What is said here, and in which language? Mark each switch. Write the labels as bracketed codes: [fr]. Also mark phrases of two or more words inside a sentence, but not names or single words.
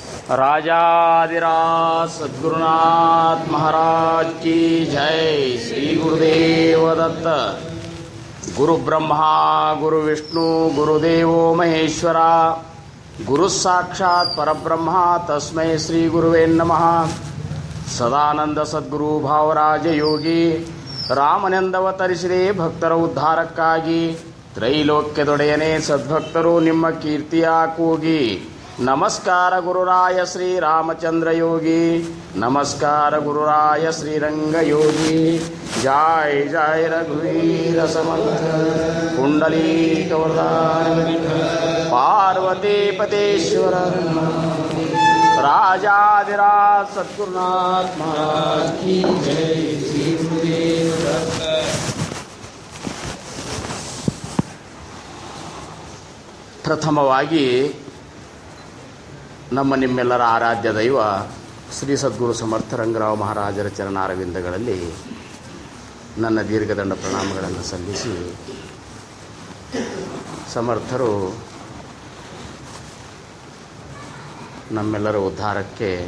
[hi] राजाधिराज सद्गुरुनाथ महाराज की जय। श्री गुरुदेव दत्त। [sa] गुरु ब्रह्मा गुरु विष्णु गुरुदेवो महेश्वरा। गुरु साक्षात् परब्रह्मा तस्मै श्री गुरुवे नमः। [kn] सदानंद सद्गुरु भावराज योगी ರಾಮನೆಂದವತರಿಸಿದೆ ಭಕ್ತರ ಉದ್ಧಾರಕ್ಕಾಗಿ। ತ್ರೈಲೋಕ್ಯದೊಡೆಯನೇ ಸದ್ಭಕ್ತರು ನಿಮ್ಮ ಕೀರ್ತಿಯ ಕೂಗಿ। ನಮಸ್ಕಾರ ಗುರುರಾಯ ಶ್ರೀ ರಾಮಚಂದ್ರ ಯೋಗಿ, ನಮಸ್ಕಾರ ಗುರುರಾಯ ಶ್ರೀರಂಗ ಯೋಗಿ। ಜಯ ಜಯ ರಘುವೀರ ಸಮರ್ಥ ಪುಂಡಲೀಕವರ್ಧನ ಪಾರ್ವತಿ ಪತೇಶ್ವರ [hi] राजाधिराज सद्गुरुनाथ महाराज की जय। श्री गुरुदेव दत्त। [kn] ಪ್ರಥಮವಾಗಿ ನಮ್ಮ ನಿಮ್ಮೆಲ್ಲರ ಆರಾಧ್ಯ ದೈವ ಶ್ರೀ ಸದ್ಗುರು ಸಮರ್ಥ ರಂಗರಾವ್ ಮಹಾರಾಜರ ಚರಣಾರವಿಂದಗಳಲ್ಲಿ ನನ್ನ ದೀರ್ಘದಂಡ ಪ್ರಣಾಮಗಳನ್ನು ಸಲ್ಲಿಸಿ, ಸಮರ್ಥರು ನಮ್ಮೆಲ್ಲರ ಉದ್ಧಾರಕ್ಕೆ